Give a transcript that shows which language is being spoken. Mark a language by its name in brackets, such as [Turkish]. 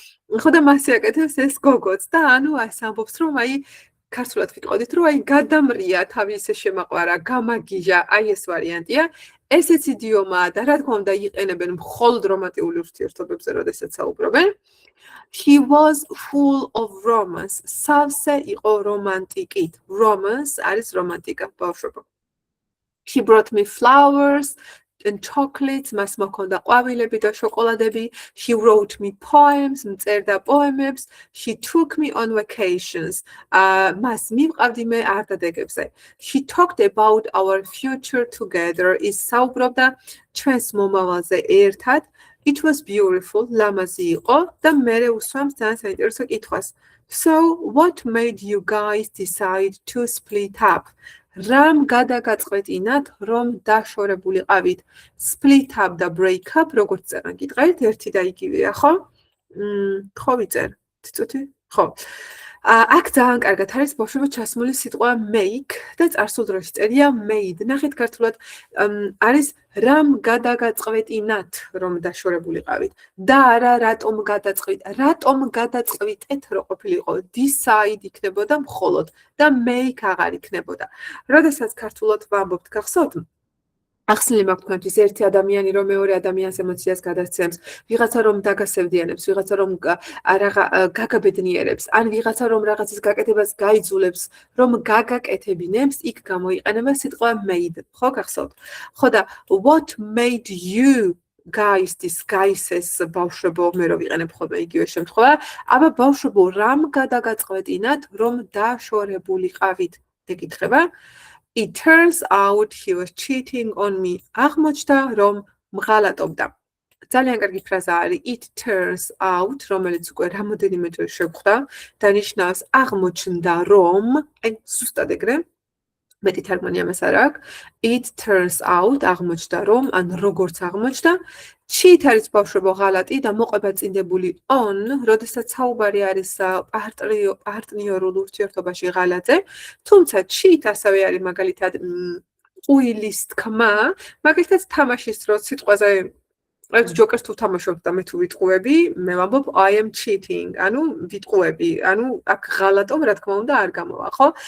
[Georgian] ხო და მასე აკეთებს ეს გოგოც და ანუ ეს ამბობს რომ აი ქართულად ვიტყოდით რომ აი გადამრია თავი ისე შემაყვარა, გამაგიჟა, აი ეს ვარიანტია. ესეც იდიომაა და რა თქმა უნდა იყენებენ მხოლოდ რომანტიკულ ურთიერთობებზე, როდესაც საუბრობენ. [English] He was full of romance. სავსე იყო რომანტიკით. [Georgian] Romance არის რომანტიკა, ბავშვობა. [English] He brought me flowers and chocolates, მას მოქონდა ყვავილები და შოკოლადები. She wrote me poems, მწერდა პოემებს. She took me on vacations. [Georgian] მას მივყავდი მე არდადეგებზე. [English] She talked about our future together. [Georgian] ის საუბრობდა ჩვენს მომავალზე ერთად. It was beautiful, ლამაზი იყო და მერე უსვამს ძალიან საინტერესო კითხვას. [English] So, what made you guys decide to split up? [Georgian] რამ გადაგაწყვეტინათ, რომ დაშორებულიყავით? Split up და break up, როგორც წერან გიტყვით, ერთი და იგივეა, ხო? ხო ვიწერ. წუთი? ხო. აქ ძალიან კარგად არის ბავშვობა ჩასმული სიტყვა make და წარსულ დროში წერია made. ნახეთ ქართულად არის რამ გადაგაწყვეტინათ, რომ დაშორებულიყავით. და არა რატომ გადაწყვიტეთ, რო ყოფილიყო. Decide იქნებოდა მხოლოდ და make აღარ იქნებოდა. როდესაც ქართულად ვამბობთ, გახსოვთ? ახსნილი მაქვს ერთი ადამიანი რომ მეორე ადამიანს ემოციას გადასცემს, ვიღაცა რომ დაგასევდიანებს, ვიღაცა რომ გაგაბედნიერებს, ან ვიღაცა რომ რაღაცის გაკეთებას გაიძულებს, რომ გაგაკეთებინებს, იქ გამოიყენება სიტყვა made, ხო, გახსოვთ? ხო და what made you guys disguises ბავშვებო მე რო ვიყენებ ხოლმე იგივე შემთხვევა, აბა ბავშვებო რამ გადაგაწყვეტინათ რომ დაშორებულიყავით? ეკითხება. [English] It turns out he was cheating on me. [Georgian] აღმოჩნდა რომ მღალატობდა. ძალიან კარგი ფრაზა არის it turns out, რომელიც უკვე რამოდენიმე ჯერ შევხვდა და ნიშნავს აღმოჩნდა რომ, აი ზუსტად ეგრე. მეტი თარგმანი ამას არ აქვს. It turns out აღმოჩნდა რომ, ან როგორც აღმოჩნდა, cheat არის ბავშვებო ღალატი და მოყვება წინდებული on, როდესაც საუბარი არის პარტნიორულ ურთიერთობაში ღალატზე, თუმცა cheat ასევე არის მაგალითად უილის თქმა, მაგალითად თამაშის დროს სიტყვაზე რაც ჯოკერს თუ თამაშობ და მე თუ ვიტყუები, მე ვამბობ I am cheating, ანუ ვიტყუები, ანუ აქ ღალატობ რა თქმა უნდა არ გამოვა, ხო?